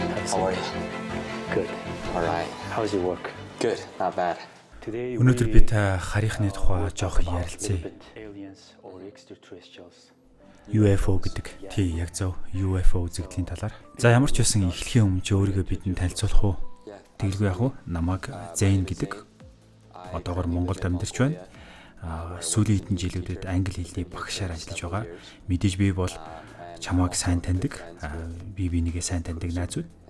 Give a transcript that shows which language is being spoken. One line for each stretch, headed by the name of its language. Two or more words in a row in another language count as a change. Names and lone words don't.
English: How are you? Good. All right. How's your work? Good. Not bad. Today
Mongolian: Өнөөдөр би та харийнхны тухай жоох ярилцъя.
English: aliens or extraterrestrials.
Mongolian: UFO гэдэг. Тий, яг зөв UFO үзэгдлийн талаар. За ямар ч байсан эхлэхийн өмнө ч өөрийгөө бидэнд танилцуулах уу? Тэгэлгүй яг уу? Намайг Зейн гэдэг. Одоогоор Монголд амьдарч байна. Сүүлийн хэдэн жилүүдэд англи хэлний багшаар ажиллаж байгаа. Мэдээж би бол чамайг сайн таньдаг. Би бинийгээ сайн таньдаг найзууд.